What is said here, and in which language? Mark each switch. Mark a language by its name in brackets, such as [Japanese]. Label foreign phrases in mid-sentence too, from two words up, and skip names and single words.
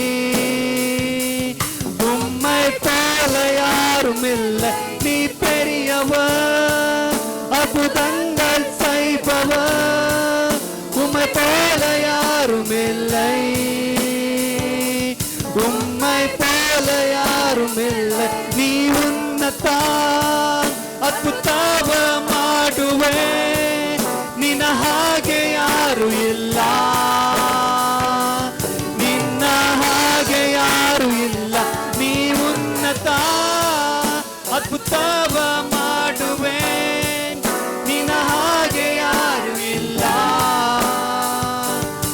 [Tamil] உம்மை போல யாரும் இல்லை. நீ பெரியவர், அற்புதங்கள் செய்பவர், உம்மை போல யாரும் இல்லை. உம்மை போல யாரும் இல்லை. [Kannada] நீ ಉನ್ನತಾನ್ ಅದ್ಭುತವ ಮಾಡುವೆ, ನಿನ್ನ ಹಾಗೆ ಯಾರು ಇಲ್ಲ. ನಿನ್ನ ಹಾಗೆ ಯಾರು ಇಲ್ಲ. ನೀ ಉನ್ನತ ಅದ್ಭುತವ ಮಾಡುವೆ, ನಿನ್ನ ಹಾಗೆ ಯಾರು ಇಲ್ಲ.